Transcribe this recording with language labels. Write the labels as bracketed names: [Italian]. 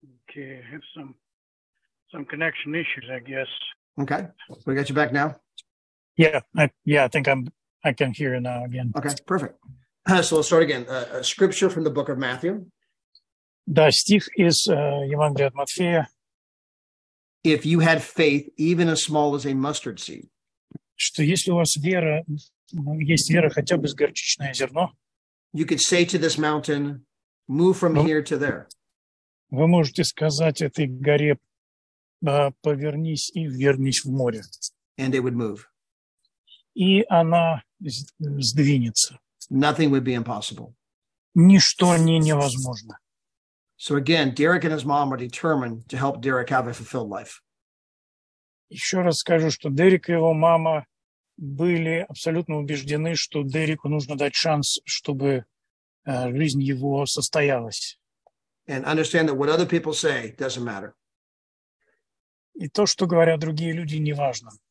[English] Okay, I have some connection issues, I guess. Okay, we got you back now. Yeah, I think I can hear you now again. Okay, perfect. So let's start again. A scripture from the book of Matthew. [Russian] Да, стих из Евангелия от Матфея, [English] If you had faith even as small as a mustard seed. [Russian] что если у вас вера, есть вера хотя бы с горчичное зерно, [English] You could say to this mountain, move from here to there. [Russian] вы можете сказать этой горе, повернись и вернись в море. [English] And it would move. [Russian] И она сдвинется. [English] Nothing would be impossible. [Russian] Ничто не невозможно. [English] So again, Derek and his mom are determined to help Derek have a fulfilled life. [Russian] Еще раз скажу, что Дерек и его мама были абсолютно убеждены, что Дереку нужно дать шанс, чтобы жизнь его состоялась. [English] And understand that what other people say doesn't matter. [Russian] И то, что говорят другие люди, не важно.